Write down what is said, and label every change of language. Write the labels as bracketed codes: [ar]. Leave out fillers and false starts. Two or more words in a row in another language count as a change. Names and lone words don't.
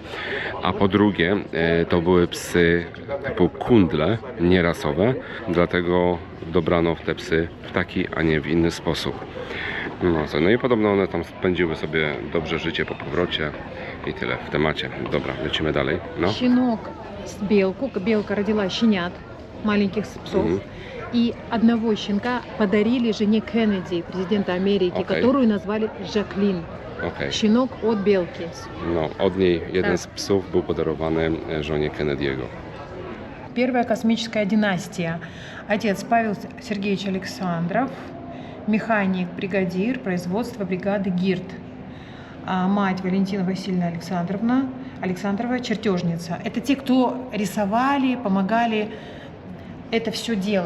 [pl] A po drugie, to były psy typu kundle, nierasowe. Dlatego dobrano w te psy w taki, a nie w inny sposób. No i podobno one tam spędziły sobie dobrze życie po powrocie i tyle w temacie. Dobra, lecimy dalej. No. [ru] Щенок с белку. Белка родила щенят, маленьких псов. И одного щенка подарили жене Кеннеди, президента Америки, Окей. которую назвали Жаклин. [pl] Okej. [ru] Щенок от белки. [pl] No, od niej jeden z psów był podarowany żonie Kennedy'ego. [ru] Первая космическая династия. Отец Павел Сергеевич Александров, механик, бригадир, производство бригады ГИРД. А мать Валентина Васильевна Александрова, чертежница. Это те, кто рисовали, помогали это все делать.